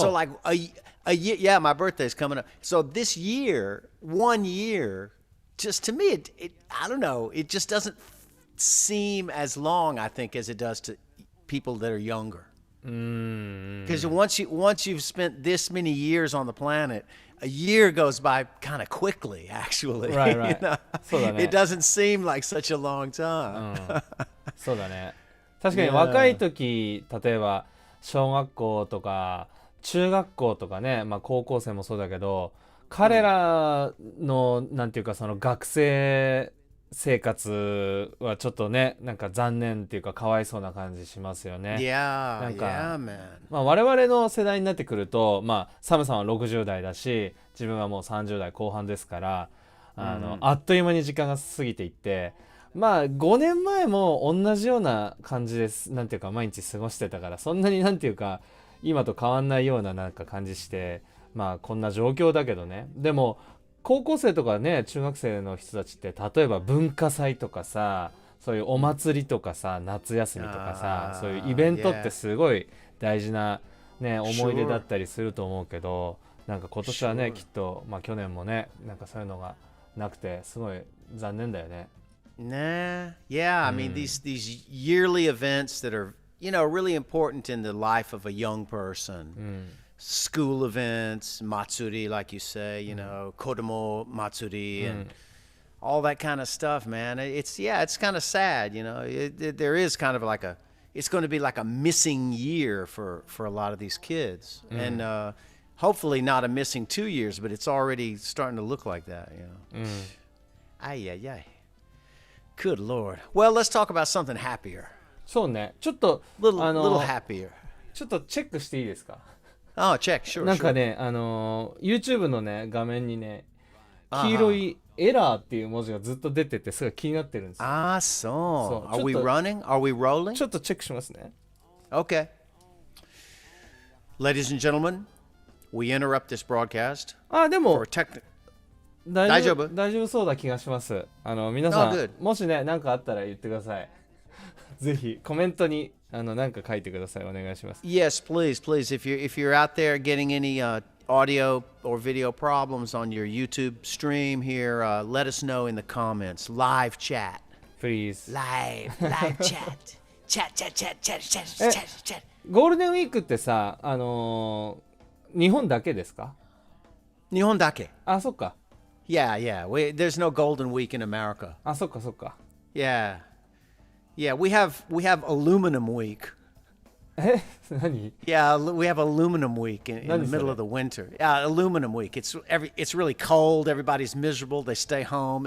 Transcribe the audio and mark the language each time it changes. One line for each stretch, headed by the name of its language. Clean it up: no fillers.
English: So like a year, yeah, my birthday's coming up. So this year, 1 year, just to me, it I don't know, it just doesn't seem as long, I think, as it does to people that are younger. Because once you've spent this many years on the planet, a year goes by kind of quickly, actually. Right. You know?
Japanese: そうだね。
English: It doesn't seem like such a long time.
Japanese: そうだね。確かに若い時、例えば小学校とか中学校とかね、まあ高校生もそうだけど、彼らのなんていうかその学生生活はちょっとね、なんか残念っていうかかわいそうな感じしますよね。
English: Yeah,
Japanese: なんか、
English: yeah, man.
Japanese: まあ我々の世代になってくると、まあサムさんは60代だし、自分はもう30代後半ですから、あっという間に時間が過ぎていって、まあ5年前も同じような感じです。なんていうか毎日過ごしてたから、そんなになんていうか今と変わんないようななんか感じして、まあこんな状況だけどね。でも高校生とかね、中学生の人たちって例えば文化祭とかさ、そういうお祭りとかさ、夏休みとかさ、そういうイベントってすごい大事なね思い出だったりすると思うけど、なんか今年はね、きっとまあ去年もね、なんかそういうのがなくてすごい残念だよね。
English: Nah, yeah. I mean, these yearly events that are, really important in the life of a young person. School events, matsuri, like you say, kodomo matsuri, and all that kind of stuff, man. It's kind of sad, there is kind of like it's going to be like a missing year for a lot of these kids, and hopefully not a missing 2 years, but it's already starting to look like that, Ay, ay, ay. Good Lord. Well, let's talk about something happier.
Japanese: そうね、ちょっと
English: little happier.
Japanese: ちょっとチェックしていいですか？
English: Oh, check, sure.
Japanese: なんかね、YouTube のね画面にね、黄色いエラーっていう文字がずっと出てて、すごい気になってるんですよ。そう。
English: Are we running? Are we rolling?
Japanese: ちょっとチェックしますね。
English: Okay. Ladies and gentlemen, we interrupt this broadcast
Japanese: でも
English: for technical.
Japanese: 大丈夫そうな気がします。皆さん、
English: good.
Japanese: もしね、何かあったら言ってください。ぜひコメントに何か書いてください。お願いします。
English: Yes, please. If you're out there getting any audio or video problems on your YouTube stream here, let us know in the comments. Live chat. Please. Live chat. Chat.
Japanese: ゴールデンウィークってさ、日本だけですか？日本だけ。そっか。
English: Yeah. There's no Golden Week in America.
Japanese: そっか。
English: Yeah. We have Aluminum Week.
Japanese: 何？
English: Yeah, we have Aluminum Week in the middle of the winter. Yeah, Aluminum Week. It's really cold. Everybody's miserable. They stay home.